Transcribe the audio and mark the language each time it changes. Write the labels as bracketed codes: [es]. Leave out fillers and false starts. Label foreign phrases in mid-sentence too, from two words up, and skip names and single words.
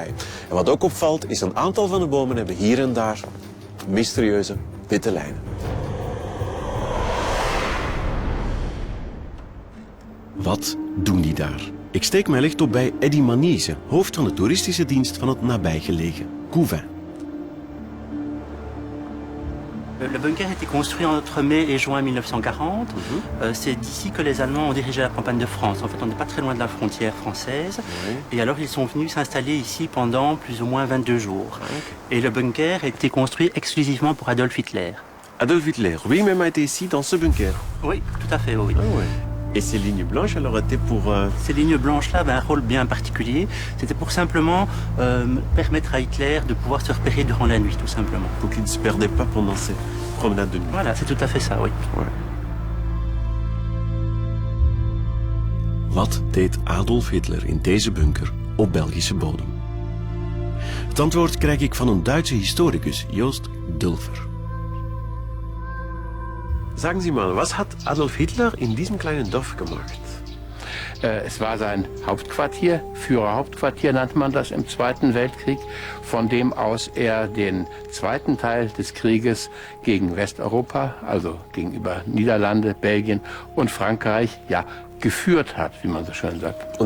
[nl] En wat ook opvalt, is een aantal van de bomen hebben hier en daar mysterieuze witte lijnen. Wat doen die daar? Ik steek mijn licht op bij Eddy Manise, hoofd van de toeristische dienst van het nabijgelegen Couvin. [fr] Le bunker a été construit entre mai et juin 1940. C'est d'ici que les Allemands ont dirigé la campagne de France. En fait, on n'est pas très loin de la frontière française. Et alors, ils sont venus s'installer ici pendant plus ou moins 22 jours. Et le bunker a été construit exclusivement pour Adolf Hitler. Adolf Hitler, oui, même a été ici dans ce bunker. Oui, tout à fait, oui. Ah ouais. Et ces lignes blanches, elles auraient été pour... Ces lignes blanches-là avaient un rôle bien particulier. C'était pour simplement permettre à Hitler de pouvoir se repérer durant la nuit, tout simplement. Pour qu'il ne se perdait pas pendant ces promenades de nuit. Voilà, c'est tout à fait ça, oui. Ouais. [nl] Wat deed Adolf Hitler in deze bunker op Belgische bodem? Het antwoord krijg ik van een Duitse historicus, Joost Dulfer. [de] Sagen Sie mal, was hat Adolf Hitler in diesem kleinen Dorf gemacht? Es war sein Hauptquartier, Führerhauptquartier nannte man das im Zweiten Weltkrieg, von dem aus er den zweiten Teil des Krieges gegen Westeuropa, also gegenüber Niederlande, Belgien und Frankreich, ja, geführt hat, wie man so schön sagt.